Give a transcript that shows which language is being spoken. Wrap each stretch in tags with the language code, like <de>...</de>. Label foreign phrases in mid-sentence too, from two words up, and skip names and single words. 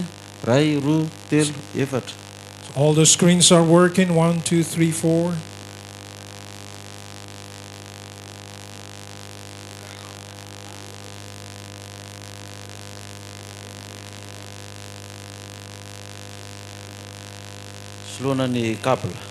<mg>Ray, roa, telo, efatra.</mg> <en>All the screens are working. 1, 2, 3, 4.</en> <mg>Soloana ny câble.</mg>